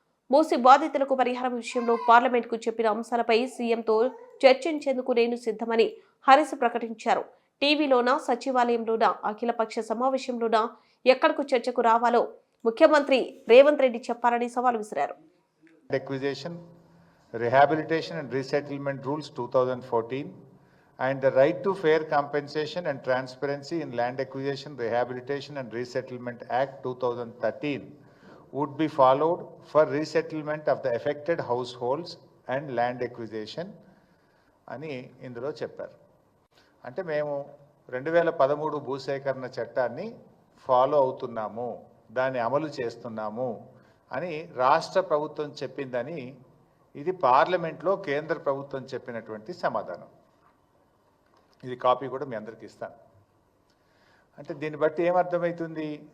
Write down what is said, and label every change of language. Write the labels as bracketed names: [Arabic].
[Telugu] మూసి బాధితులకు పరిహారం విషయంలో పార్లమెంట్కు చెప్పిన అంశాలపై సీఎంతో చర్చించేందుకు నేను సిద్ధమని హరీష్ ప్రకటించారు. టీవీలోనా, సచివాలయంలోనా, అఖిలపక్ష సమావేశంలోనా ఎక్కడకు చర్చకు రావాలో ముఖ్యమంత్రి రేవంత్ రెడ్డి చెప్పాలని సవాల్ విసిరారు. [English] Acquisition, Rehabilitation and Resettlement Rules 2014 and the Right to Fair Compensation and Transparency in Land Acquisition, Rehabilitation and Resettlement Act 2013 would be followed for resettlement of the affected households and land acquisition [Telugu] అని ఇందులో చెప్పారు. అంటే మేము 2013 భూసేకరణ చట్టాన్ని follow అవుతున్నాము, దాన్ని అమలు చేస్తున్నాము అని రాష్ట్ర ప్రభుత్వం చెప్పిందని ఇది పార్లమెంట్లో కేంద్ర ప్రభుత్వం చెప్పినటువంటి సమాధానం. ఇది కాపీ కూడా మీ అందరికీ ఇస్తాను. అంటే దీన్ని బట్టి ఏమర్థమవుతుంది?